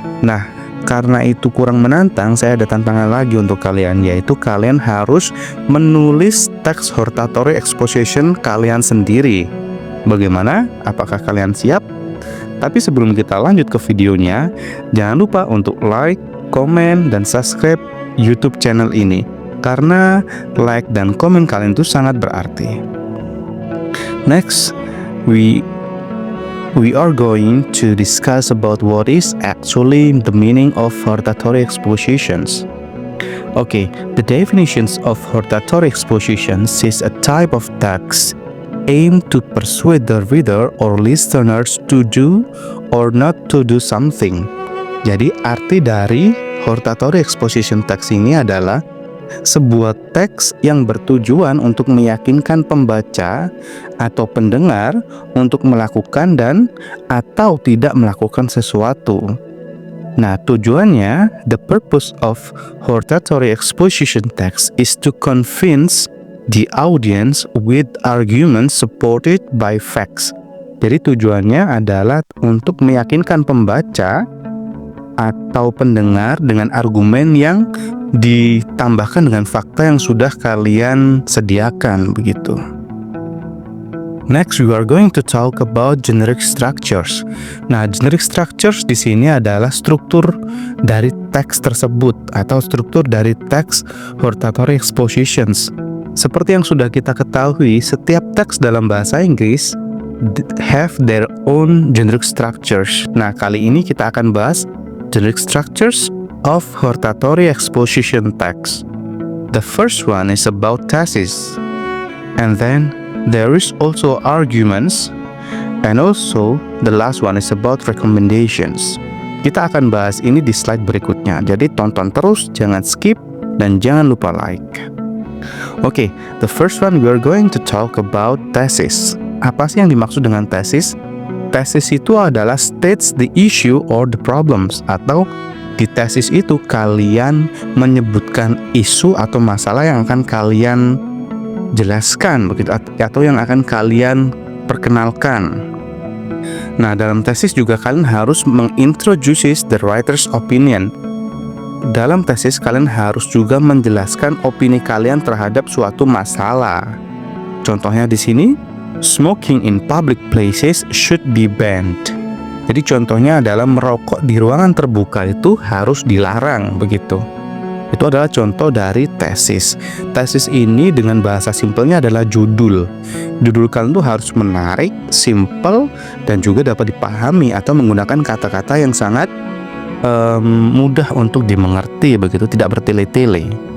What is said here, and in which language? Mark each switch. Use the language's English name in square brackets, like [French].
[Indonesian] Nah, karena itu kurang menantang, saya ada tantangan lagi untuk kalian, yaitu kalian harus menulis teks hortatory exposition kalian sendiri. Bagaimana? Apakah kalian siap? Tapi sebelum kita lanjut ke videonya, jangan lupa untuk like, komen, dan subscribe YouTube channel ini, karena like dan komen kalian itu sangat berarti. [English] Next, we are going to discuss about what is actually the meaning of hortatory expositions. Okay, the definitions of hortatory expositions is a type of text aimed to persuade the reader or listeners to do or not to do something. [Indonesian] Jadi arti dari hortatory exposition text ini adalah sebuah teks yang bertujuan untuk meyakinkan pembaca atau pendengar untuk melakukan dan atau tidak melakukan sesuatu. Nah, tujuannya, [English] the purpose of hortatory exposition text is to convince the audience with arguments supported by facts. [Indonesian] Jadi tujuannya adalah untuk meyakinkan pembaca atau pendengar dengan argumen yang ditambahkan dengan fakta yang sudah kalian sediakan begitu. [English] Next, we are going to talk about generic structures. [Indonesian] Nah, generic structures di sini adalah struktur dari teks tersebut atau struktur dari teks hortatory expositions. Seperti yang sudah kita ketahui, setiap teks dalam bahasa Inggris [English] have their own generic structures. [Indonesian] Nah, kali ini kita akan bahas [English] generic structures of hortatory exposition text. The first one is about thesis, and then there is also arguments, and also the last one is about recommendations. [Indonesian] Kita akan bahas ini di slide berikutnya, jadi tonton terus, jangan skip, dan jangan lupa like. [English] Okay, the first one we are going to talk about thesis. [Indonesian] Apa sih yang dimaksud dengan thesis? Tesis itu adalah [English] states the issue or the problems, [Indonesian] atau di tesis itu kalian menyebutkan isu atau masalah yang akan kalian jelaskan begitu, atau yang akan kalian perkenalkan. Nah, dalam tesis juga kalian harus mengintroduce [English] the writer's opinion. [Indonesian] Dalam tesis kalian harus juga menjelaskan opini kalian terhadap suatu masalah. Contohnya di sini, [English] Smoking in public places should be banned. [Indonesian] Jadi contohnya adalah merokok di ruangan terbuka itu harus dilarang begitu. Itu adalah contoh dari tesis. Tesis ini dengan bahasa simpelnya adalah judul. Judul kalian tuh harus menarik, simpel, dan juga dapat dipahami atau menggunakan kata-kata yang sangat mudah untuk dimengerti begitu, tidak bertele-tele.